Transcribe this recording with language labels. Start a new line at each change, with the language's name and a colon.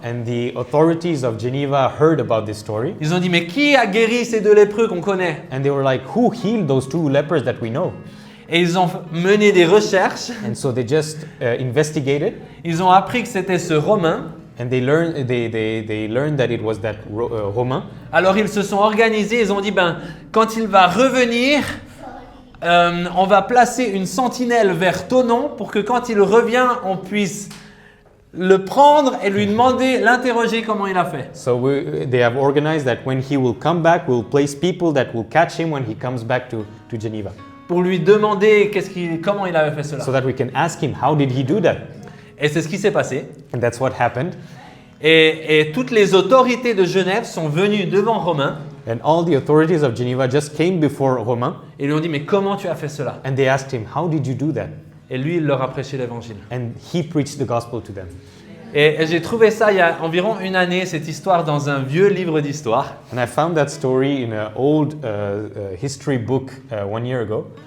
English: And the authorities of Geneva heard about this story.
French: Ils ont dit, mais qui a guéri ces deux lépreux qu'on connaît?
English: And they were like, who healed those two lepers that we know?
French: Et ils ont mené des recherches.
English: And so they just investigated.
French: Ils ont appris que c'était ce Romain.
English: And they learned that it was that Romain.
French: Alors ils se sont organisés, ils ont dit, quand il va revenir, on va placer une sentinelle vers Thonon pour que quand il revient, on puisse le prendre et lui demander, l'interroger comment il a fait.
English: So they have organized that when he will come back, we'll place people that will catch him when he comes back to Geneva.
French: Pour lui demander comment il avait fait cela.
English: So that we can ask him, how did he do that?
French: Et c'est ce qui s'est passé.
English: And that's what happened.
French: Et toutes les autorités de Genève sont venues devant Romain
English: And all the authorities of Geneva just came before Romain.
French: et lui ont dit, mais comment tu as fait cela?
English: And they asked him, how did you do that?
French: Et lui, il leur a prêché l'évangile.
English: And he preached the gospel to them.
French: Et j'ai trouvé ça il y a environ une année, cette histoire, dans un vieux livre d'histoire.
English: And I found that story in an old history book 1 year ago.